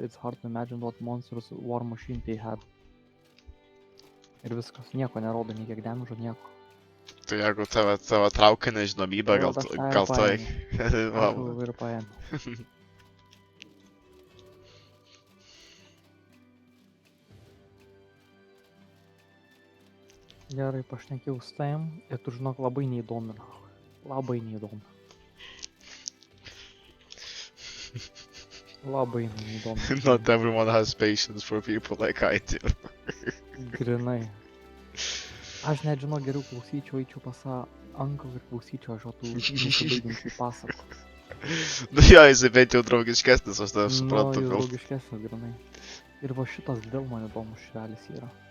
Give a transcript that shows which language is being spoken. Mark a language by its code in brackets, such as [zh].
[en] It's hard to imagine what monsters war machine they had. [lt] Ir viskas, nieko nerodo, nei kiek damage, nieko. Tai jeigu tave traukia nežinomybė, gal tu eik. Aš jau ir paėmiau. Gerai, pašnekėjau su tavim ir tu žinok labai neįdomina. Labai neįdomina. Labai neįdomina. [en] Not everyone has patience for people like I do. [lt] Grinai. Aš net žinau, geriau klausyčiau, eičiau pas uncle ir klausyčiau aš tų nesibaigiančių pasakų. Nu jo, jisai bent jau draugiškesnis, aš tave suprantu. Nu, jis draugiškesnis, grinai. Ir va šitas dėl man įdomus švelis yra.